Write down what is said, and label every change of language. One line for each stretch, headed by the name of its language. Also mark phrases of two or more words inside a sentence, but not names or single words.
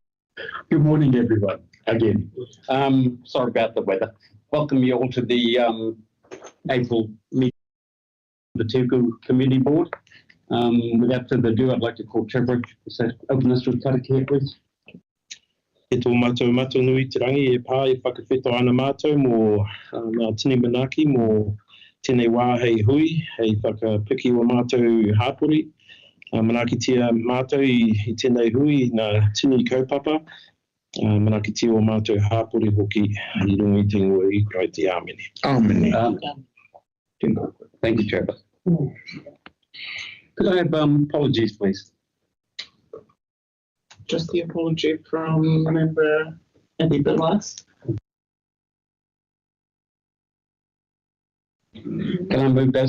English: Good morning, everyone. Again, sorry about the weather. Welcome you all to the April meeting of the Hiku Community Board. Without further ado, I'd like to call Trevor to open us with karakia, please.
Māori: E tō mātou nui te rangi e pā e whakawhito ana mātou mō ngā tini manaki mō tēnei wā hei hui, hei whakapiki o mātou hāpori. Manakitia mātou i tēnei hui, nā tini kaupapa. Manakitia o mātou hāpori hoki i rungi te ngoi i krai te āmene.
English: Amen. Thank you, Trevor. Could I have apologies, please? Just the apology from member Andy Billas. Can I move those?